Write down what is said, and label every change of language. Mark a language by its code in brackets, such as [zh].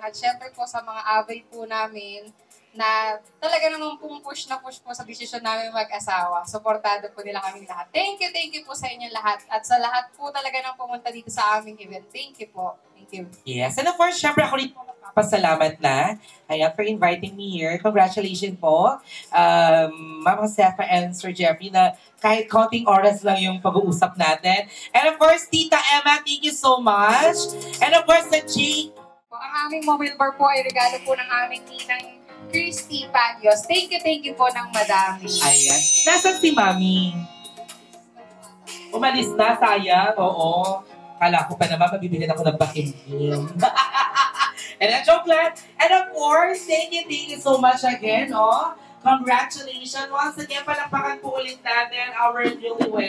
[tl] At syempre po sa mga abay po namin na talaga namang pong push po sa desisyon namin mag-asawa. Suportado po nila kaming lahat. [en] Thank you [tl] po sa inyo lahat. At sa lahat po talaga ng pumunta dito sa aming event. [en] Thank you po. Thank you. Yes, and of course, [tl] syempre ako rin po magpapasalamat na. Ayan, [en] for inviting me here. [tl] Congratulations po, Mama Josefa and Sir Jeffrey, na kahit konting oras lang yung pag-uusap natin. [en] And of course, Tita Emma, thank you so much. And of course, the G. [tl] Ang aming mobile bar po ay regalo po ng aming ninang Christy Panyos. Thank you po ng madami. Ayan. Nasaan si Mami? Umalis na, sayang. Oo. Kala ko pa naman, mabibigyan ako ng bakimim. [en] And then, joke lang. And of course, thank you so much again, oh. Congratulations. Once again, [tl] palakpakan po ulit natin [en] our newlywed.